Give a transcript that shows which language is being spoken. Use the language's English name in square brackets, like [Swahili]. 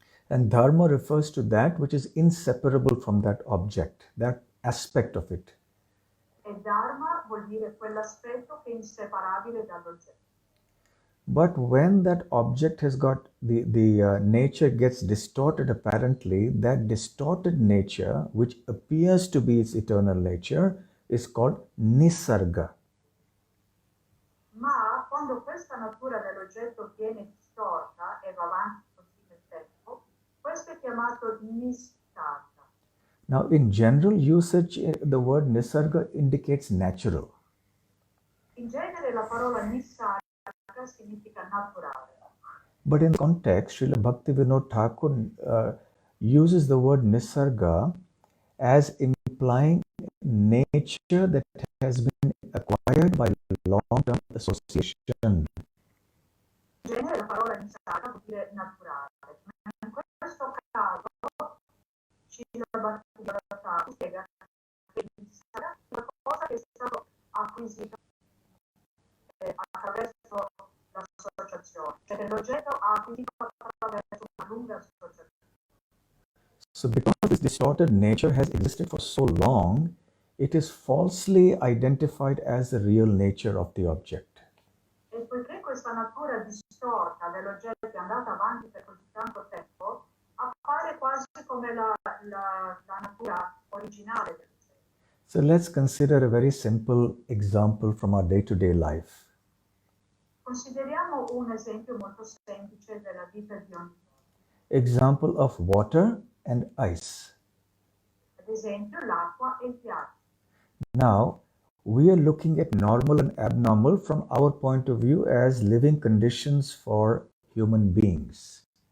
[English] And Dharma refers to that which is inseparable from that object, that aspect of it. [Italian] E Dharma vuol dire quell'aspetto che è inseparabile dall'oggetto. [English] But when that object has got the nature gets distorted, apparently, that distorted nature, which appears to be its eternal nature, is called nisarga. [Italian] Ma quando questa natura dell'oggetto viene distorta e va avanti così nel tempo, questo è chiamato nisarga. [English] Now, in general usage, the word nisarga indicates natural. [Italian] In genere la parola nisarga significa naturale. [English] But in context, Srila Bhaktivinoda Thakur uses the word nisarga as implying nature that has been acquired by long-term association. [Italian] In genere la parola nisarga vuol dire naturale, ma in questo caso Srila Bhaktivinoda Thakur spiega che nisarga è qualcosa che è stato acquisito attraverso l'associazione, cioè che l'oggetto ha acquisito attraverso una lunga associazione. [English] So because this distorted nature has existed for so long, it is falsely identified as the real nature of the object. [Italian] E poiché questa natura distorta dell'oggetto è andata avanti per così tanto tempo, appare quasi come la natura originale dell'oggetto. [English] So let's consider a very simple example from our day-to-day life. [Italian] Consideriamo un esempio molto semplice della vita di ogni giorno. [English] Example of water and ice. [Italian] Ad esempio l'acqua e il ghiaccio. [English] Now, we are looking at normal and abnormal from our point of view as living conditions for human beings.